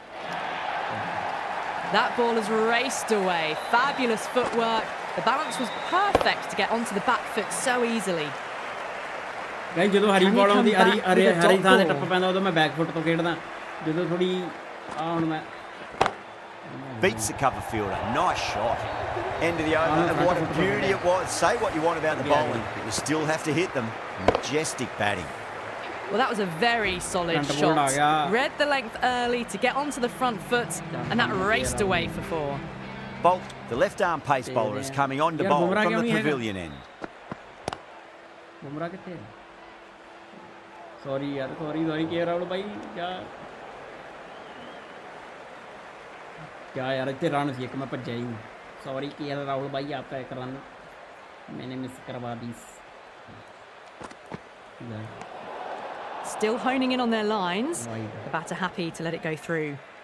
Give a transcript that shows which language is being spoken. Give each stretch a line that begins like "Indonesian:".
English: That ball has raced away. Fabulous footwork. The balance was perfect to get onto the back foot so easily.
Punjabi: ਜਦੋਂ ਹਰੀ ਬਾਲ ਆਉਂਦੀ ਹਰੀ ਥਾਂ ਤੇ ਟੱਪ ਪੈਂਦਾ ਉਦੋਂ ਮੈਂ ਬੈਕ ਫੁੱਟ ਤੋਂ ਖੇਡਦਾ ਜਦੋਂ ਥੋੜੀ ਹੁਣ ਮੈਂ
English: Beats the cover fielder. Nice shot. End of the over. And what a beauty it was. Say what you want about the bowling, but you still have to hit them. Majestic batting. Well, that was a very solid shot. Read the length early to get onto the front foot, and that raced away for 4. Bolt, the left-arm pace bowler, is coming on to bowl from the pavilion end.
Hindi: Sorry, के राहुल भाई क्या यार इतने run सी एक मैं भज्जा ही sorry के राहुल भाई आपका एक रन मैंने मिस करवा दी.
English: Still honing in on their lines. The batter happy to let it go through.